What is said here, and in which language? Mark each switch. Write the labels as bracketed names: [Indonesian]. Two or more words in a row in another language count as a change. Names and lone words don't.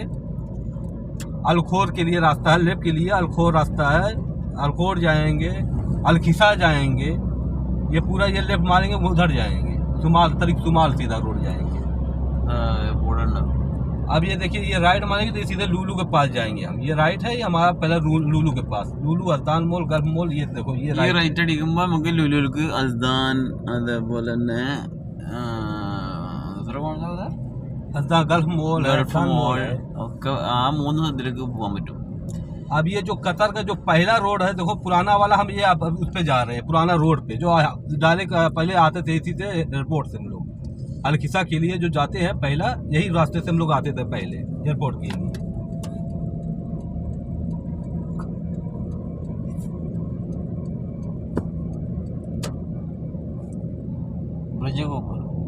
[Hindi] अलखोर के लिए रास्ता है, लेफ्ट के लिए अलखोर रास्ता है, अलखोर जाएंगे, अलखिसा जाएंगे। ये पूरा ये लेफ्ट मारेंगे उधर जाएंगे, सुमाल सीधा रोड जाएंगे। अब ये देखिए ये राइट मारेंगे तो सीधे लूलू के पास जाएंगे हम। ये राइट है, ये हमारा पहला लूलू के पास, लूलू, अल्तान मॉल, गल्फ मॉल। ये देखो ये [Malayalam] റൈറ്റ് അടിക്കുമ്പോൾ നമുക്ക് ലുലുലുക്ക് അസ്ദാൻ, അതേപോലെ തന്നെ [Hindi] अल्तान गल्फ मॉल, [Malayalam] ഗൾഫ് മോൾ ഒക്കെ ആ 3 സ്ഥലത്തിലേക്ക് പോകാൻ പറ്റും. [Hindi] अब ये जो कतर का जो पहला रोड है देखो, पुराना वाला, हम ये उस पे जा रहे हैं, पुराना रोड पे जो डायरेक्ट पहले आते थे इसी से एयरपोर्ट से हम लोग अलखिसा के लिए जो जाते हैं, पहला यही रास्ते से हम लोग आते थे पहले एयरपोर्ट के लिए। ब्रिज के ऊपर